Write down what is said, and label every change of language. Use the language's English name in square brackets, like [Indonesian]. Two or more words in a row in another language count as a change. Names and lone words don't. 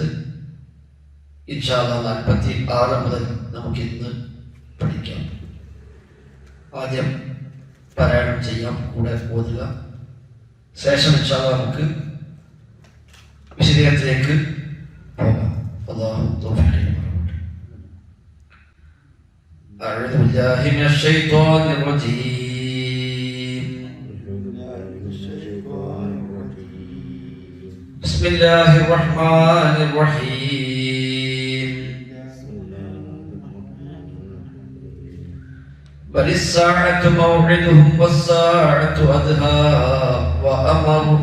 [Arabic] إن شاء الله [Malayalam] 46 മുതൽ നമുക്കിന്ന് പഠിക്കാം. ആദ്യം പാരായണം ചെയ്യാം, കൂടെ ഓതുക. ശേഷം [Arabic] إن شاء الله [Malayalam] നമുക്ക് വിശദീകരണത്തിലേക്ക് പോകാം. അല്ലാഹു തൗഫീഖ് നൽകട്ടെ. [Arabic] أعوذ بالله من الشيطان الرجيم. بسم الله الرحمن الرحيم. بل الساعة موعدهم والساعة أدهى وأمر.